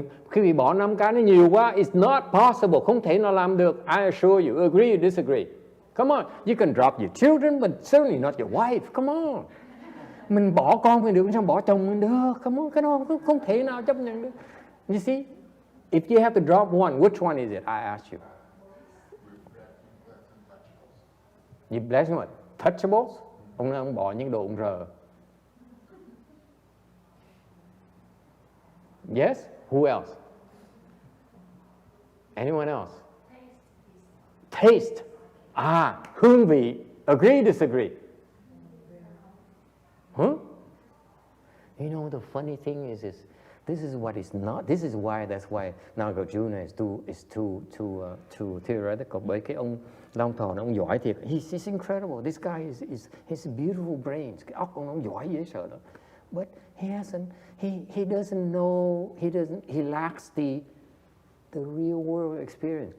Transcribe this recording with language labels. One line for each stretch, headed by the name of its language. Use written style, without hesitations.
Vietnamese: Khi bị bỏ 5 cái nó nhiều quá,
English: it's not possible,
Vietnamese: không thể nào làm được.
English: I assure you, agree or disagree. Come on, you can drop your children, but certainly not your wife. Come on.
Vietnamese: Mình bỏ con mình được, sao bỏ chồng mình được?
English: Come on,
Vietnamese: cái đó không thể nào chấp nhận được.
English: You see, if you have to drop one, which one is it? I ask you. You bless what? Touchables?
Vietnamese: Ông bỏ những đồ ông rờ.
English: Yes? Who else? Anyone else? Taste. Ah, hương vị. Agree, disagree? Huh? You know, the funny thing is this is what is not. This is why, that's why Nagarjuna is too theoretical.
Vietnamese: Bởi cái ông Long Thọ, ông giỏi thiệt.
English: He's incredible. This guy has beautiful brains.
Vietnamese: Cái óc ông giỏi dễ sợ đó.
English: But he doesn't know, he lacks the real world experience.